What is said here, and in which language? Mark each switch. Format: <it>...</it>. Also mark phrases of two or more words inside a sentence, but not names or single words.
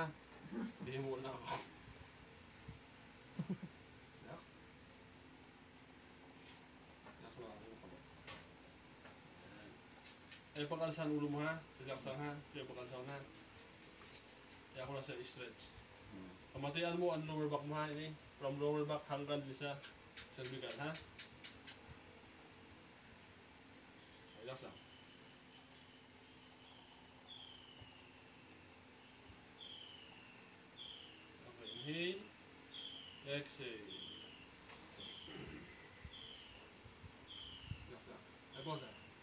<tl>Hindi mo na ako. Yak.</tl> <bik>Yak na ako. Ay, pag-alsan ulo mo ha. Relax lang ha. Kaya pag-alsan ha. Kaya ako na sa stretch. Pamatian mo ang</bik> <en>lower back</en> <bik>mo ha. Ini.</bik> <en>From lower back</en> <tl>hanggang din sa cervical ha. Relax lang.</tl> <en>Okay, inhale. Exhale. Relax lang. Ay, pause ha.</en>